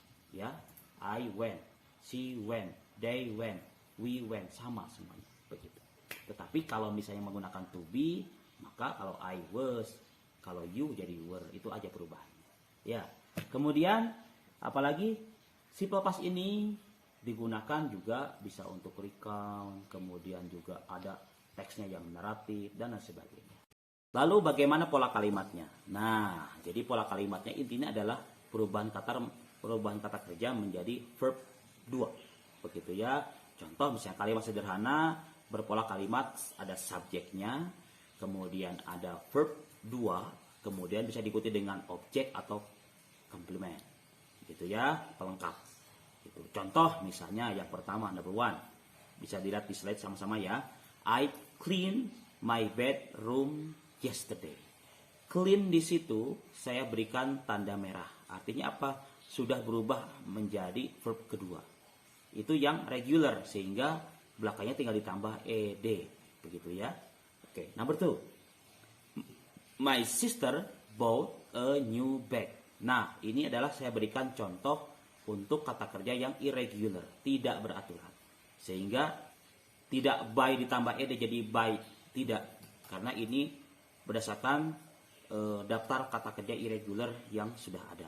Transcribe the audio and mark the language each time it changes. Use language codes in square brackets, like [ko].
[en] Ya, I went, she went, they went, we went, [id] sama semuanya. Begitu. Tetapi kalau misalnya menggunakan to be, maka kalau [en] I was, [id] kalau you jadi were, itu aja perubahannya. Ya. Kemudian apalagi simple past ini digunakan juga bisa untuk recount, kemudian juga ada teksnya yang naratif dan lain sebagainya. Lalu bagaimana pola kalimatnya? Nah, jadi pola kalimatnya intinya adalah perubahan kata kerja menjadi verb 2. Begitu ya. Contoh misalnya kalimat sederhana berpola kalimat ada subjeknya, kemudian ada verb 2, kemudian bisa diikuti dengan objek atau complement. Gitu ya, pelengkap. Gitu. Contoh misalnya yang pertama, number 1, bisa dilihat di slide sama-sama ya. [en] I clean my bedroom yesterday. [id] Clean di situ saya berikan tanda merah. Artinya apa? Sudah berubah menjadi verb kedua. Itu yang regular, sehingga belakangnya tinggal ditambah ed. Begitu ya. Oke, number 2. [en] My sister bought a new bag. [id] Nah, ini adalah saya berikan contoh untuk kata kerja yang irregular, tidak beraturan. Sehingga tidak by ditambah ed jadi by, tidak. Karena ini berdasarkan daftar kata kerja irregular yang sudah ada.